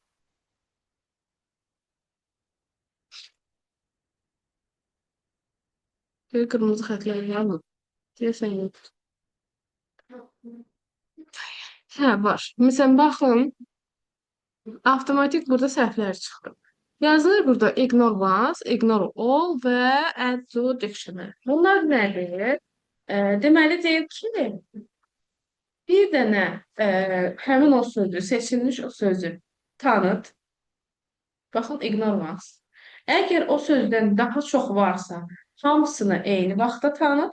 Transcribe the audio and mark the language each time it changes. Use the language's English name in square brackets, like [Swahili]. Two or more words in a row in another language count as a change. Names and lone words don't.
[Azerbaijani] Bir qırmızı xətlər varmı? Deyəsən yox. Hə, var. Məsələn, baxın, avtomatik burada səhvlər çıxdı. Yazılır burada [English] ignore once, ignore all [Azerbaijani] və [English] add to dictionary. [Azerbaijani] Bunlar nədir? Deməli deyir ki, bir dənə həmin o sözü, seçilmiş o sözü tanıt. Baxın, [English] ignore once. [Azerbaijani] Əgər o sözdən daha çox varsa, hamısını eyni vaxtda tanıt.